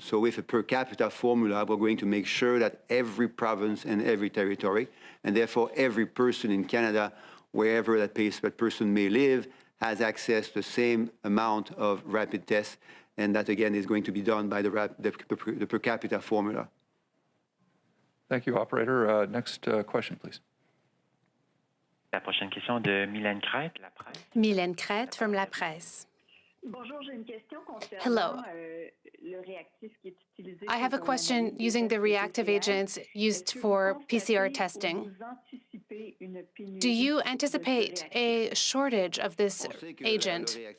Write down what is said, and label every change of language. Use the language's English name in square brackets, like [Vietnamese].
[English] So with a per capita formula, we're going to make sure that every province and every territory, and therefore every person in Canada, wherever that person may live, has access to the same amount of rapid tests, and that again is going to be done by the per capita formula. Thank you, operator. Next question, please. [French] La prochaine question de Mylène Crête, La Presse. [English] Mylène Crête from La Presse. [French] Bonjour, j'ai une question concernant [English] Hello. [French] Le réactif qui est utilisé. [English] I have a question using the reactive agents used for PCR testing. Do you anticipate a shortage of this agent?